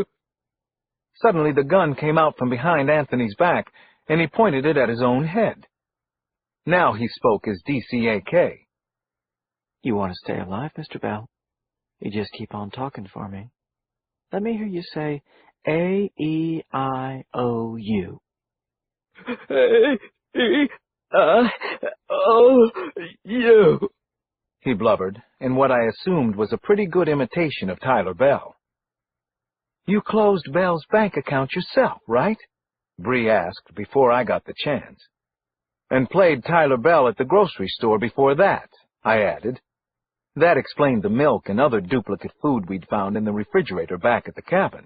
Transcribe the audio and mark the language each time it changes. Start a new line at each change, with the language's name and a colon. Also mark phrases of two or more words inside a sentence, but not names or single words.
English: Suddenly the gun came out from behind Anthony's back, and he pointed it at his own head. Now he spoke as DCAK. You want to stay alive, Mr. Bell? You just keep on talking for me. Let me hear you say A-E-I-O-U. A-E-I-O-U. He blubbered, in what I assumed was a pretty good imitation of Tyler Bell. You closed Bell's bank account yourself, right? Bree asked before I got the chance. And played Tyler Bell at the grocery store before that, I added. That explained the milk and other duplicate food we'd found in the refrigerator back at the cabin.